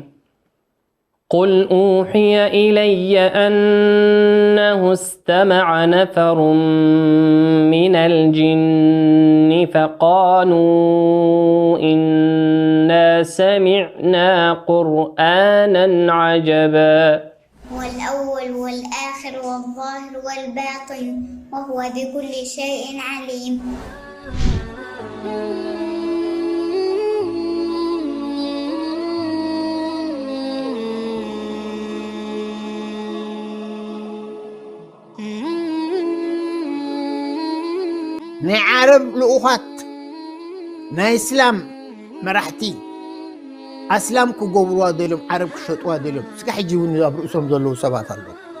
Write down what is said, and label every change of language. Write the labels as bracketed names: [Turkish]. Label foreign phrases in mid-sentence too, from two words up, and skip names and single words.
[Arabic] قل أوحي إلي أنه استمع نفر من الجن فقالوا إنا سمعنا قرآنا عجبا. هو الأول والآخر والظاهر والباطن وهو بكل شيء عليم. [Tigrinya] ናይ ዓረብ ልኡኻት ናይ እስላም መራሕቲ ኣስላም ክገብርዋ ደልዮም ዓረብ ክሸጥዋ ደልዮም እስካ ሕጂ እውን ኣብ ርእሶም ዘለዉ ሰባት ኣለዉ።